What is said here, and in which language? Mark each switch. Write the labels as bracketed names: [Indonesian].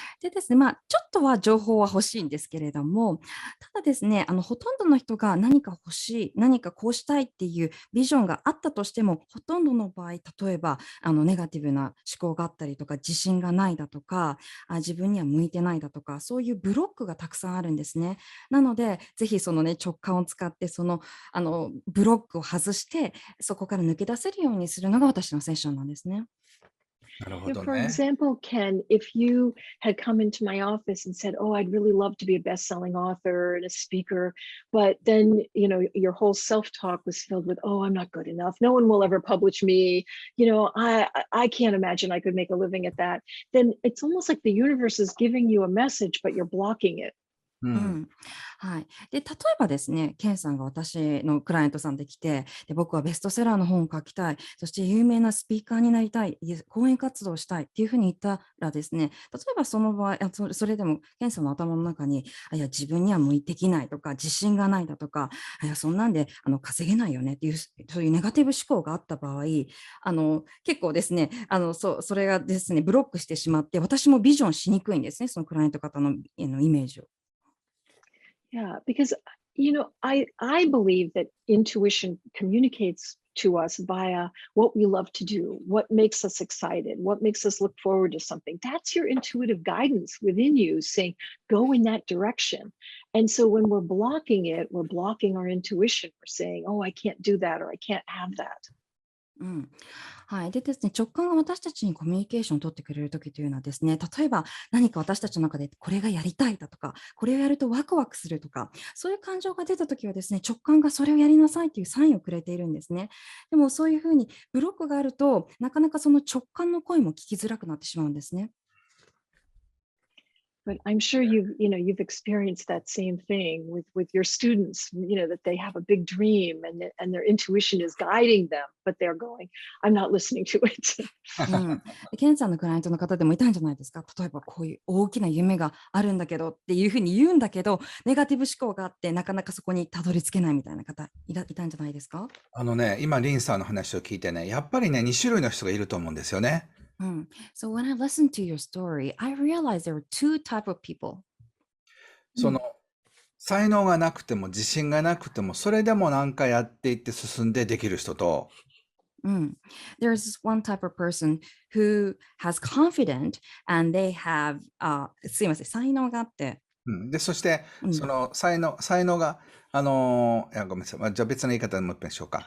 [Japanese] でですね、ちょっとは情報は欲しいんですけれども、ただですね、ほとんどの人が何か欲しい、何かこうしたいっていうビジョンがあったとしても、ほとんどの場合、例えば、ネガティブな思考があったりとか、自信がないだとか、自分には向いてないだとか、そういうブロックがたくさんあるんですね。なので、ぜひそのね、直感を使って、ブロックを外して、そこから抜け出せるようにするのが私のセッションなんですね。なるほど [English] For [Japanese] ね。 [English] example, Ken, if you had come into my office and said, "Oh, I'd really love to be a best-selling author and a speaker," but then, your whole self-talk was filled with, "Oh, I'm not good enough. No one will ever publish me. I can't imagine I could make a living at that." Then it's almost like the universe is giving you a message, but you're blocking it. [Japanese] はい。で、例えばですね、ケンさんが私のクライアントさんで来て、で、僕はベストセラーの本を書きたい、そして有名なスピーカーになりたい、講演活動をしたいっていうふうに言ったらですね、例えばその場合、それでもケンさんの頭の中に、いや、自分には向いてきないとか、自信がないだとか、いや、そんなんで稼げないよねっていう、そういうネガティブ思考があった場合、結構ですね、それがですね、ブロックしてしまって、私もビジョンしにくいんですね、そのクライアント方のイメージを。 [English] Yeah, because I believe that intuition communicates to us via what we love to do, what makes us excited, what makes us look forward to something. That's your intuitive guidance within you saying, go in that direction. And so when we're blocking it, we're blocking our intuition. We're saying, oh, I can't do that, or I can't have that. [Japanese] はい。でですね、直感が私たちにコミュニケーションを取ってくれるときというのはですね、例えば何か私たちの中でこれがやりたいだとか、これをやるとワクワクするとか、そういう感情が出たときはですね、直感がそれをやりなさいというサインをくれているんですね。でもそういうふうにブロックがあると、なかなかその直感の声も聞きづらくなってしまうんですね。 [English] But I'm sure you've experienced that same thing with your students, that they have a big dream and their intuition is guiding them, but they're going, I'm not listening to it. [Japanese] ケンさんのクライアントの方でもいたんじゃないですか。例えばこういう大きな夢があるんだけどっていうふうに言うんだけど、ネガティブ思考があってなかなかそこにたどり着けないみたいな方いたんじゃないですか。今、リンさんの話を聞いてね、やっぱりね、2種類の人がいると思うんですよね。 [English] So when I listened to your story, I realized there were two type of people. [Japanese] 才能がなくても自信がなくてもそれでもなんかやっていって進んでできる人と、 [English] There's this one type of person who has confident and they have [Japanese] すいません、才能があって、で、そしてその才能がいやごめんなさい、じゃあ別の言い方でもう一遍しようか。